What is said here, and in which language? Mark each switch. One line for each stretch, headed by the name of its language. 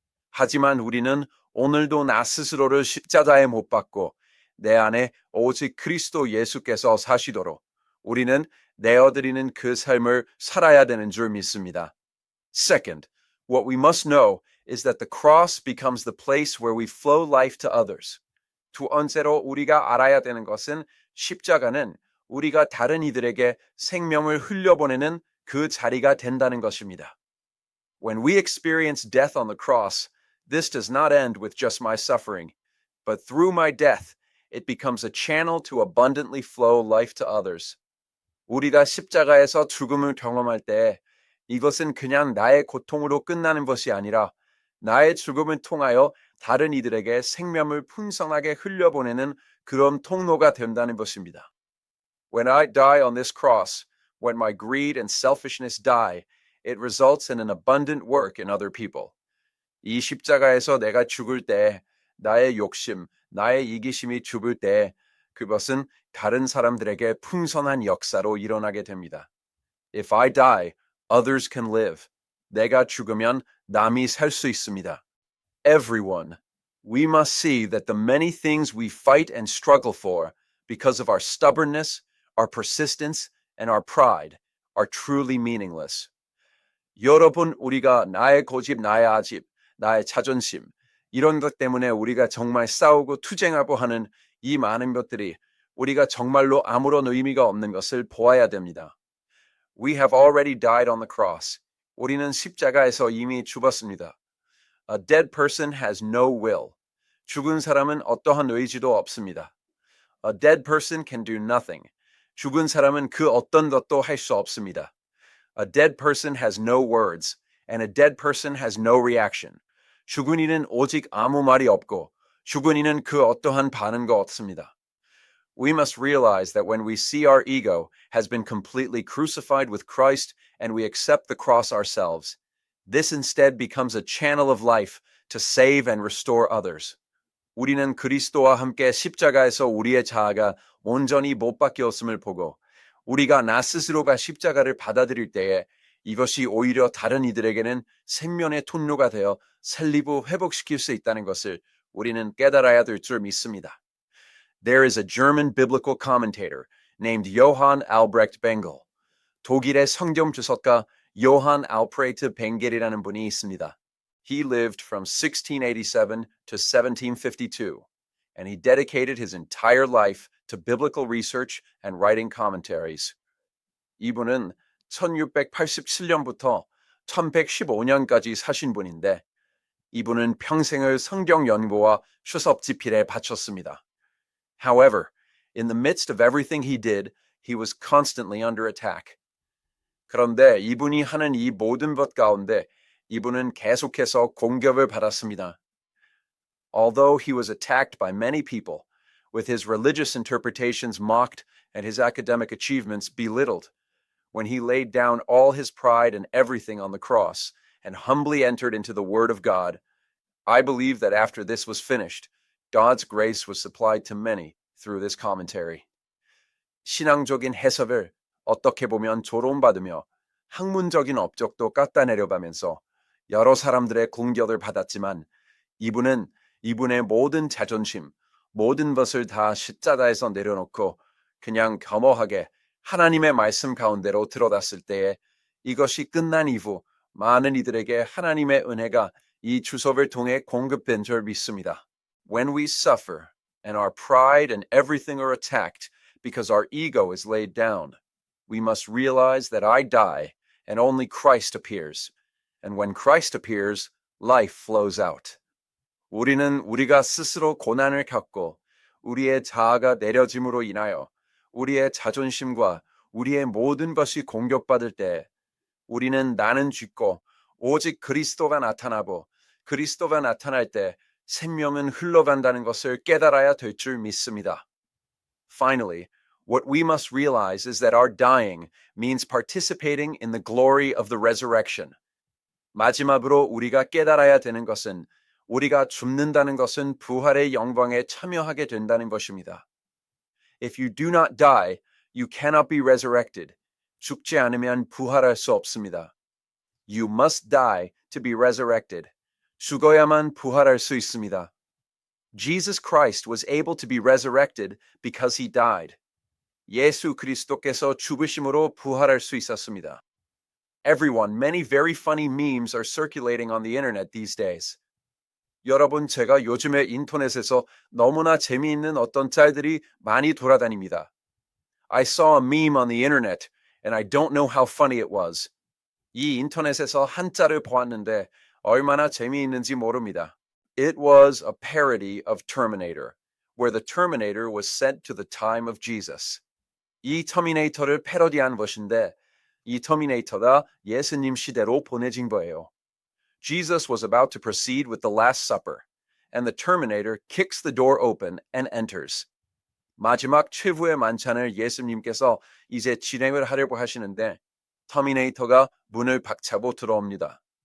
Korean: 하지만 우리는 오늘도 나 스스로를 십자가에 못 박고 내 안에 오직 그리스도 예수께서 사시도록 우리는 내어드리는 그 삶을 살아야 되는 줄 믿습니다.
English: Second, what we must know is that the cross becomes the place where we flow life to others.
Korean: 두 번째로 우리가 알아야 되는 것은 십자가는 우리가 다른 이들에게 생명을 흘려보내는 그 자리가 된다는 것입니다.
English: When we experience death on the cross, this does not end with just my suffering, but through my death, it becomes a channel to abundantly flow life to others.
Korean: 우리가 십자가에서 죽음을 경험할 때 이것은 그냥 나의 고통으로 끝나는 것이 아니라 나의 죽음을 통하여 다른 이들에게 생명을 풍성하게 흘려보내는 그런 통로가 된다는 것입니다.
English: When I die on this cross, when my greed and selfishness die, it results in an abundant work in other people.
Korean: 이 십자가에서 내가 죽을 때 나의 욕심, 나의 이기심이 죽을 때 그것은 다른 사람들에게 풍성한 역사로 일어나게 됩니다.
English: If I die, others can live.
Korean: 내가 죽으면 남이 살 수 있습니다.
English: Everyone, We must see that the many things we fight and struggle for because of our stubbornness, our persistence, and our pride are truly meaningless.
Korean: 여러분, 우리가 나의 고집, 나의 아집, 나의 자존심, 이런 것 때문에 우리가 정말 싸우고 투쟁하고 하는 이 많은 것들이 우리가 정말로 아무런 의미가 없는 것을 보아야 됩니다.
English: We have already died on the cross.
Korean: 우리는 십자가에서 이미 죽었습니다.
English: A dead person has no will.
Korean: 죽은 사람은 어떠한 의지도 없습니다.
English: A dead person can do nothing.
Korean: 죽은 사람은 그 어떤 것도 할 수 없습니다.
English: A dead person has no words, and a dead person has no reaction.
Korean: 죽은 이는 오직 아무 말이 없고, 죽은 이는 그 어떠한 반응도 없습니다.
English: We must realize that when we see our ego has been completely crucified with Christ and we accept the cross ourselves, this instead becomes a channel of life to save and restore others.
Korean: 우리는 그리스도와 함께 십자가에서 우리의 자아가 온전히 못 박혔음을 보고 우리가 나 스스로가 십자가를 받아들일 때에 이것이 오히려 다른 이들에게는 생명의 통로가 되어 살리고 회복시킬 수 있다는 것을 우리는 깨달아야 될 줄 믿습니다.
English: There is a German biblical commentator named Johann Albrecht Bengel.
Korean: 독일의 성경 주석가 요한 알프레이트 벵겔이라는 분이 있습니다.
English: He lived from 1687 to 1752, and he dedicated his entire life to biblical research and writing commentaries.
Korean: 이분은 1687년부터 1115년까지 사신 분인데 이분은 평생을 성경 연구와 수습 집필에 바쳤습니다.
English: However, in the midst of everything he did, he was constantly under attack.
Korean: 그런데 이분이 하는 이 모든 것 가운데 이분은 계속해서 공격을 받았습니다.
English: Although he was attacked by many people, with his religious interpretations mocked and his academic achievements belittled, when he laid down all his pride and everything on the cross and humbly entered into the Word of God, I believe that after this was finished, God's grace was supplied to many through this commentary.
Korean: 신앙적인 해석을 어떻게 보면 조롱받으며 학문적인 업적도 깎아내려가면서 여러 사람들의 공격을 받았지만 이분은 이분의 모든 자존심, 모든 것을 다 십자가에서 내려놓고 그냥 겸허하게 하나님의 말씀 가운데로 들어갔을 때에 이것이 끝난 이후 많은 이들에게 하나님의 은혜가 이 주석을 통해 공급된 줄 믿습니다.
English: When we suffer and our pride and everything are attacked because our ego is laid down, we must realize that I die and only Christ appears. And when Christ appears, life flows out.
Korean: 우리는 우리가 스스로 고난을 겪고 우리의 자아가 내려짐으로 인하여 우리의 자존심과 우리의 모든 것이 공격받을 때 우리는 나는 죽고 오직 그리스도가 나타나고 그리스도가 나타날 때 생명은 흘러간다는 것을 깨달아야 될 줄 믿습니다.
English: Finally, what we must realize is that our dying means participating in the glory of the resurrection.
Korean: 마지막으로 우리가 깨달아야 되는 것은 우리가 죽는다는 것은 부활의 영광에 참여하게 된다는 것입니다.
English: If you do not die, you cannot be resurrected.
Korean: 죽지 않으면 부활할 수 없습니다.
English: You must die to be resurrected.
Korean: 죽어야만 부활할 수 있습니다.
English: Jesus Christ was able to be resurrected because he died.
Korean: 예수 그리스도께서 죽으심으로 부활할 수 있었습니다.
English: Everyone, many very funny memes are circulating on the internet these days.
Korean: 여러분, 제가 요즘에 인터넷에서 너무나 재미있는 어떤 짤들이 많이 돌아다닙니다.
English: I saw a meme on the internet, and I don't know how funny it was.
Korean: 이 인터넷에서 한 짤을 보았는데 얼마나 재미있는지 모릅니다.
English: It was a parody of Terminator, where the Terminator was sent to the time of Jesus.
Korean: 이 터미네이터를 패러디한 것인데 이 터미네이터가 예수님 시대로 보내진 거예요.
English: Jesus was about to proceed with the Last Supper, and the Terminator kicks the door open and enters.
Korean: 마지막 최후의 만찬을 예수님께서 이제 진행을 하려고 하시는데 터미네이터가 문을 박차고 들어옵니다.